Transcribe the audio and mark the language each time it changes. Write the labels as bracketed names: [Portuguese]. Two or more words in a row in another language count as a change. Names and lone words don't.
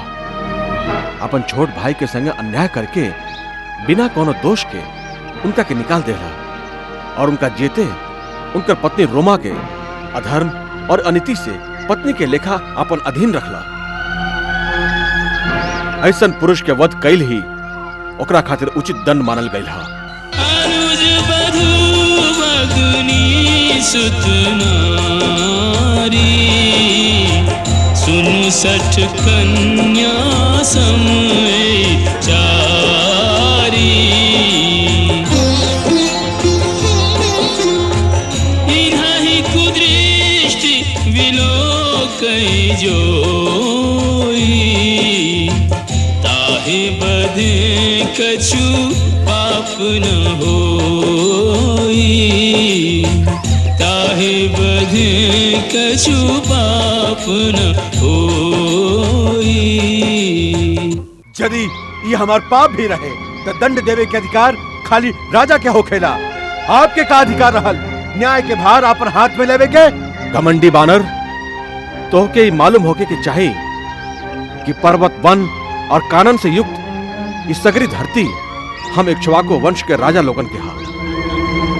[Bhojpuri] अपन छोट भाई के संगे अन्याय करके बिना कोनो दोष के उनका के निकाल देला और उनका जेते उनकर पत्नी रोमा के अधर्म और अनीति से पत्नी के लेखा अपन अधीन रखला। ऐसन पुरुष के वध कैल ही ओकरा खातिर उचित दंड मानल गइल है। [Awadhi] अनुज बधू भगनी सुत नारी, सुनु सठ कन्या समय चारी। इन्हीं कुदृष्टि विलोकई जोई, ताहि बधे कछु पाप न होई, ताहि बधे कछु पाप न होई। [Bhojpuri] यदि ये हमार पाप भी रहे तो दंड देवे के अधिकार खाली राजा के होखेला। आपके का अधिकार रहल न्याय के भार अपन हाथ में लेवे के? घमंडी बानर, तोहके ही मालूम होके कि चाहे कि पर्वत, वन और कानन से युक्त इस सगरी धरती हम इक्ष्वाकु वंश के राजा लोगन के हाथ।